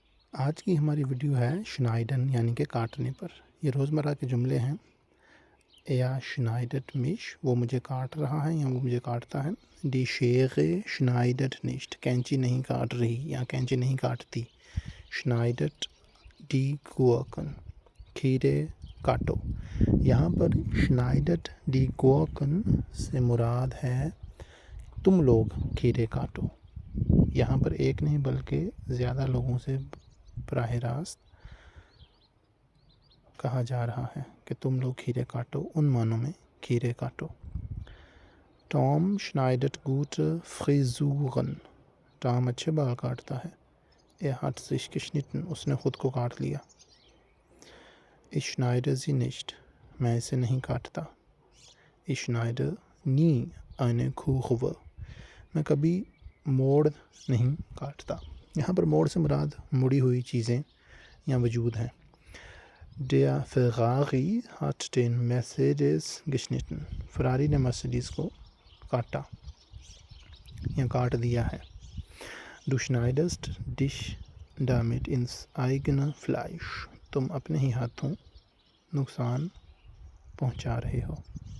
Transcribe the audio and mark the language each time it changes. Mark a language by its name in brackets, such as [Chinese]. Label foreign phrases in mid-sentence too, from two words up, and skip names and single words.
[Urdu] آج کی ہماری ویڈیو ہے شنائڈن یعنی کہ کاٹنے پر۔ یہ روزمرہ کے جملے ہیں۔ [German] Er schneidet mich، [Urdu] وہ مجھے کاٹ رہا ہے یا وہ مجھے کاٹتا ہے۔ [German] Die Schere schneidet nicht، [Urdu] کینچی نہیں کاٹ رہی یا کینچی نہیں کاٹتی۔ [German] Schneidet die Gurken، [Urdu] کھیرے کاٹو۔ یہاں پر [German] schneidet die Gurken [Urdu] سے مراد ہے تم لوگ کھیرے کاٹو۔ یہاں پر ایک نہیں بلکہ زیادہ لوگوں سے براہ راست کہا جا رہا ہے کہ تم لوگ کھیرے کاٹو، ان معنوں میں کھیرے کاٹو۔ [German] Tom schneidet gute Frisuren، [Urdu] ٹام اچھے بال کاٹتا ہے۔ [German] Er hat sich geschnitten، [Urdu] اس نے خود کو کاٹ لیا۔ [German] Ich schneide sie nicht، [Urdu] میں اسے نہیں کاٹتا۔ [German] Ich schneide nie eine Kurve، [Urdu] میں کبھی موڑ نہیں کاٹتا۔ یہاں پر موڑ سے مراد مڑی ہوئی چیزیں یا وجود ہیں۔ [German] Der Ferrari hat den Mercedes geschnitten، [Urdu] فراری نے مرسیڈیز کو کاٹا یا کاٹ دیا ہے۔ [German] Du schneidest dich damit ins eigene Fleisch، [Urdu] تم اپنے ہی ہاتھوں نقصان پہنچا رہے ہو۔